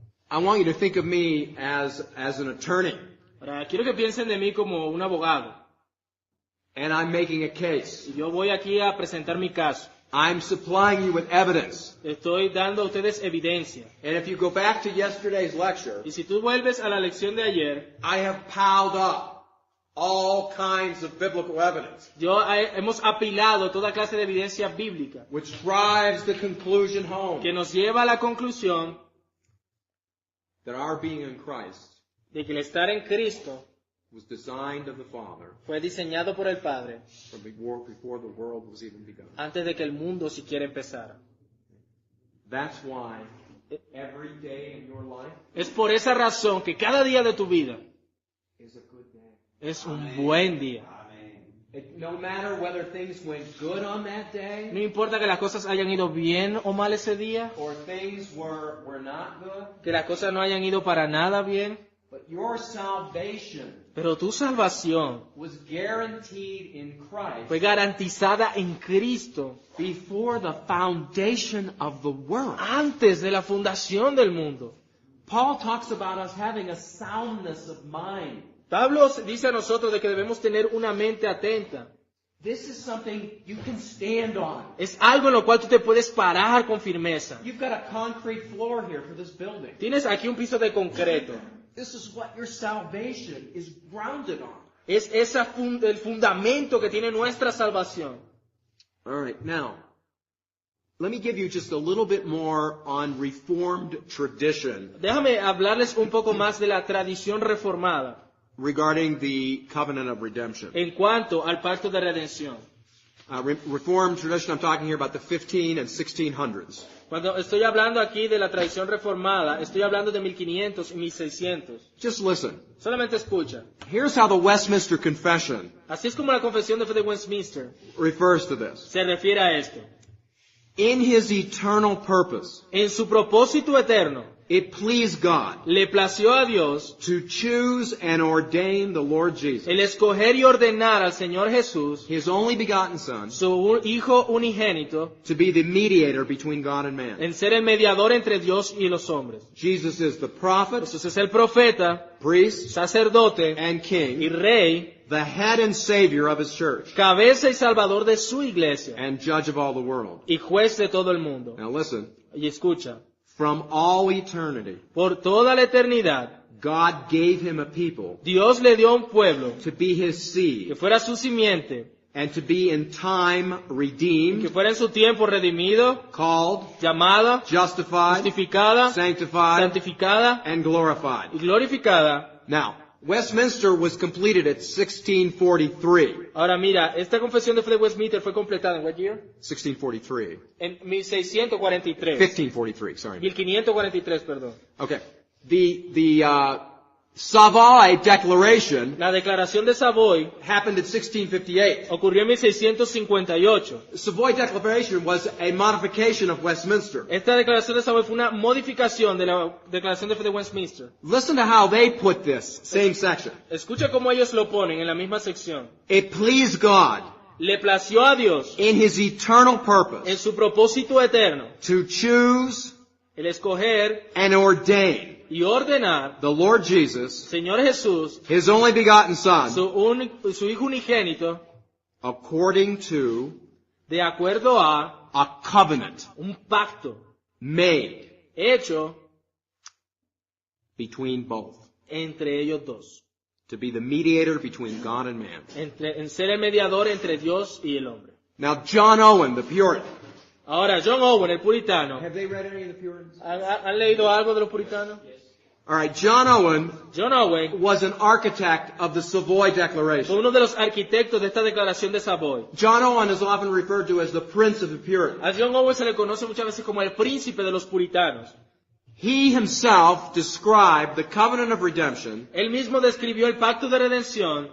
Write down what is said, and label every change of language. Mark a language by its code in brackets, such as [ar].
[en] I want you to think of me as an attorney, [es] Ahora, quiero que piensen de mí como un abogado. [en] and I'm making a case. [es] Y yo voy aquí a presentar mi caso. [en] I'm supplying you with evidence. [es] Estoy dando a ustedes evidencia. [en] And if you go back to yesterday's lecture, [es] Y si tú vuelves a la lección de ayer, [en] I have piled up all kinds of biblical evidence, [es] hemos apilado toda clase de evidencia bíblica [en] which drives the conclusion home [es] que nos lleva a la conclusión [en] that our being in Christ [es] de que el estar en Cristo [en] was designed of the Father [es] fue diseñado por el Padre [en] from before the world was even begun. [es] antes de que el mundo siquiera empezara. [en] That's why every day in your life [es] Es por esa razón que cada día de tu vida [en] is a good day. [es] es un buen día. [en] No matter whether things went good on that day [es] No importa que las cosas hayan ido bien o mal ese día, [en] or things were not good, [es] que las cosas no hayan ido para nada bien, [en] but your salvation [es] pero tu salvación [en] was guaranteed in Christ [es] fue garantizada en Cristo [en] before the foundation of the world. [es] antes de la fundación del mundo. [en] Paul talks about us having a soundness of mind. [es] Pablo dice a nosotros de que debemos tener una mente atenta. [en] This is something you can stand on. [es] Es algo en lo cual tú te puedes parar con firmeza. [en] You've got a concrete floor here for this building. [es] Tienes aquí un piso de concreto. [en] This is what your salvation is grounded on. [es] Es el fundamento que tiene nuestra salvación. [en] All right, now, let me give you just a little bit more on Reformed tradition [es] Déjame hablarles un poco más de la tradición reformada [en] regarding the covenant of redemption. [es] en cuanto al pacto de redención. [en] Reformed tradition, I'm talking here about the 15 and 1600s. [es] Cuando estoy hablando aquí de la tradición reformada, estoy hablando de 1500 y 1600. [en] Just listen. [es] Solamente escucha. [en] Here's how the Westminster Confession [es] Así es como la confesión de fe de Westminster [en] refers to this. [es] se refiere a esto. [en] In his eternal purpose, [es] En su propósito eterno, [en] it pleased God [es] le plació a Dios [en] to choose and ordain the Lord Jesus, [es] el escoger y ordenar al Señor Jesús, [en] his only begotten Son, [es] su Hijo unigénito, [en] to be the mediator between God and man. [es] en ser el mediador entre Dios y los hombres. [en] Jesus is the prophet, [es] Jesús es el profeta, [en] priest, [es] sacerdote [en] and [es] y [en] king, [es] rey, [en] the head and savior of his church, [es] cabeza y salvador de su iglesia [en] and judge of all the world. [es] y juez de todo el mundo. [en] Now listen, [es] Y escucha, [en] from all eternity, [es] por toda la eternidad, [en] God gave him a people [es] Dios le dio a un pueblo [en] to be his [es] que [en] seed [es] fuera su simiente, [en] and to be in time [es] que [en] redeemed, [es] fuera en su tiempo redimido, [en] called, [es] llamada, [en] justified, [es] justificada, [en] sanctified, [es] santificada [en] and glorified. [es] y glorificada. [en] Now, Westminster was completed at 1643. [es] Ahora mira, esta confesión de fe de Westminster fue completada en [en] what year? 1643. [es] En 1643. [en] 1543, sorry. [es] 1543, perdón. [en] Okay. The Savoy Declaration [es] La declaración de Savoy [en] happened at 1658. [es] ocurrió en 1658. [en] The Savoy Declaration was a modification of Westminster. [es] Esta declaración de Savoy fue una modificación de la declaración de fe de Westminster. [en] Listen to how they put this, same section. [es] Escucha cómo ellos lo ponen en la misma sección. [en] It pleased God [es] Le plació a Dios [en] in his eternal purpose [es] en su propósito eterno [en] to choose [es] el escoger [en] and ordain [es] y ordenar [en] the Lord Jesus, [es] Señor Jesús, [en] his only begotten Son, [es] su Hijo unigénito, [en] according to [es] de acuerdo a [en] a covenant [es] un pacto [en] made [es] hecho [en] between both, [es] entre ellos dos, [en] to be the mediator between God and man. [es] en ser el mediador entre Dios y el hombre. [en] Now, John Owen, the Puritan. [es] Ahora, John Owen, el puritano, [en] Have they read any of the Puritans? [es] ¿han leído algo de los puritanos? [en] All right, John Owen [es] John Owen [en] was an architect of the Savoy [es] fue [en] Declaration. [es] uno de los arquitectos de esta declaración de Savoy. [en] John Owen is often referred to as the Prince of the Puritans. [es] A John Owen se le conoce muchas veces como el príncipe de los puritanos. [en] He himself described the covenant of redemption [es] Él mismo describió el pacto de redención